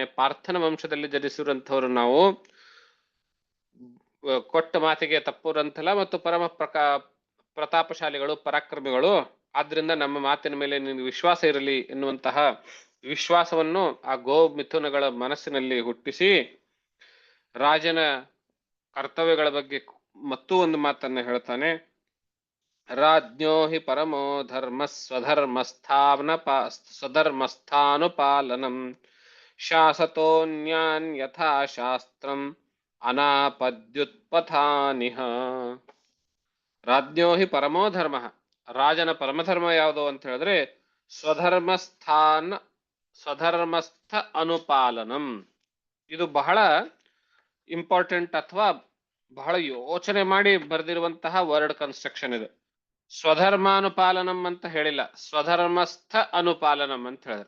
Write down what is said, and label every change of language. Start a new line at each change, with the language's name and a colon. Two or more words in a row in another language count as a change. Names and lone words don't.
Kannada: ಪಾರ್ಥನ ವಂಶದಲ್ಲಿ ಜನಿಸಿರುವಂಥವ್ರು ನಾವು, ಕೊಟ್ಟ ಮಾತಿಗೆ ತಪ್ಪುರಂತಲ್ಲ ಮತ್ತು ಪರಮ ಪ್ರತಾಪಶಾಲಿಗಳು, ಪರಾಕ್ರಮಿಗಳು. ಆದ್ರಿಂದ ನಮ್ಮ ಮಾತಿನ ಮೇಲೆ ನಿನಗೆ ವಿಶ್ವಾಸ ಇರಲಿ ಎನ್ನುವಂತಹ ವಿಶ್ವಾಸವನ್ನು ಆ ಗೋ ಮಿಥುನಗಳ ಮನಸ್ಸಿನಲ್ಲಿ ಹುಟ್ಟಿಸಿ, ರಾಜನ ಕರ್ತವ್ಯಗಳ ಬಗ್ಗೆ ಮತ್ತೂ ಒಂದು ಮಾತನ್ನ ಹೇಳ್ತಾನೆ.
Sanskrit: ರಾಜ್ಞೋ ಹಿ ಪರಮೋ ಧರ್ಮ ಸ್ವಧರ್ಮಸ್ಥಾನುಪಾಲನಂ ಶಾಸತೋನ್ಯಾನ್ ಯಥಾ ಶಾಸ್ತ್ರಂ ಅನಾಪದ್ಯುತ್ಪಥಾನಿಹ. ರಾಜ್ಞೋ ಹಿ ಪರಮೋ ಧರ್ಮ,
Kannada: ರಾಜನ ಪರಮಧರ್ಮ ಯಾವುದು ಅಂತ ಹೇಳಿದ್ರೆ
Sanskrit: ಸ್ವಧರ್ಮಸ್ಥ ಅನುಪಾಲನಂ.
Kannada: ಇದು ಬಹಳ ಇಂಪಾರ್ಟೆಂಟ್ ಅಥವಾ ಬಹಳ ಯೋಚನೆ ಮಾಡಿ ಬರೆದಿರುವಂತಹ
English: word construction
Kannada: ಇದು. ಸ್ವಧರ್ಮಾನುಪಾಲನಂ ಅಂತ ಹೇಳಿಲ್ಲ,
Sanskrit: ಸ್ವಧರ್ಮಸ್ಥ ಅನುಪಾಲನಂ
Kannada: ಅಂತ ಹೇಳಿದ್ರು.